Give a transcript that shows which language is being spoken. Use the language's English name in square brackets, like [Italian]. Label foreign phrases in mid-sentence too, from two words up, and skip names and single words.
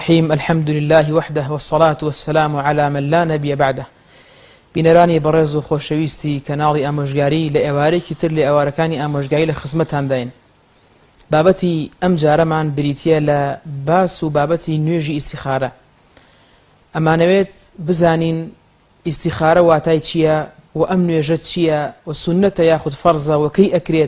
[Arabic] الرحيم الحمد لله وحده والصلاة والسلام على من لا نبي بعده. [Central Kurdish] بینەرانی بەڕێز و خۆشەویستی کەناڵی ئامۆژگاری لە ئێوارێکی تر لە ئێوارەکانی ئامۆژگاری لە خزمەتانداین. بابەتی ئەم جارەمان بریتیە لە باس و بابەتی نوێژی ئیستیخارە. ئەمانەوێت بزانین ئیستیخارە واتای چییە و ئەم نوێژە چییە و سونەتە یاخود فەرزە و کەی ئەکرێت